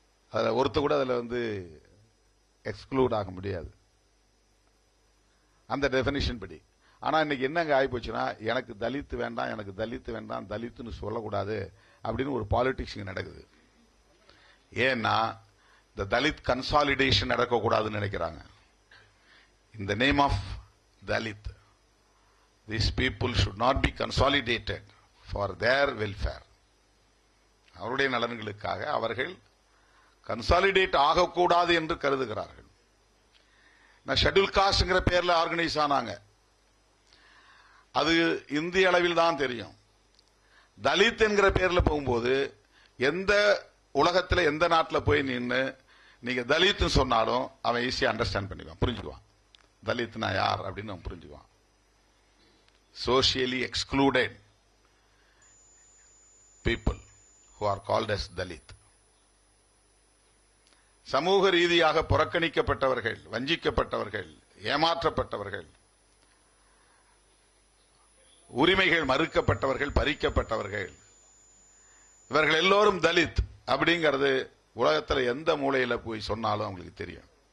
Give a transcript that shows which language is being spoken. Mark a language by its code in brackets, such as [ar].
[ta] அதுல ஒருத்த கூட அதுல எக்ஸ்க்ளூட் ஆக முடியாது அந்த டெபினிஷன் படி. ஆனா இன்னைக்கு என்னங்க ஆகி போச்சுன்னா, எனக்கு தலித் வேண்டாம், எனக்கு தலித் வேண்டாம், தலித்துன்னு சொல்லக்கூடாது அப்படின்னு ஒரு பாலிடிக்ஸ் நடக்குது. ஏன்னா இந்த தலித் கன்சாலிடேஷன் நடக்கக்கூடாதுன்னு நினைக்கிறாங்க. இந்த name of Dalit, [en] these people should not be consolidated for their welfare. [ta] அவருடைய நலன்களுக்காக அவர்கள் கன்சாலிடேட் ஆகக்கூடாது என்று கருதுகிறார்கள். ஷெட்யூல் காஸ்ட்ங்கிற பேர்ல ஆர்கனைஸ் ஆனாங்க, அது இந்திய அளவில் தான் தெரியும். தலித் என்கிற பேர்ல போகும்போது எந்த உலகத்துல எந்த நாட்டில் போய் நின்று நீங்க தலித் சொன்னாலும் அவன் ஈஸியா அண்டர்ஸ்டாண்ட் பண்ணிக்குவான், புரிஞ்சுக்குவான். தலித்னா யார் அப்படின்னு அவன் புரிஞ்சுக்குவான். [en] Socially excluded people who are called as Dalit. [ta] சமூக ரீதியாக புறக்கணிக்கப்பட்டவர்கள், வஞ்சிக்கப்பட்டவர்கள், ஏமாற்றப்பட்டவர்கள், உரிமைகள் மறுக்கப்பட்டவர்கள், பறிக்கப்பட்டவர்கள், இவர்கள் எல்லோரும் தலித் அப்படிங்கிறது உலகத்தில் எந்த மூலையில போய் சொன்னாலும் அவங்களுக்கு தெரியும்.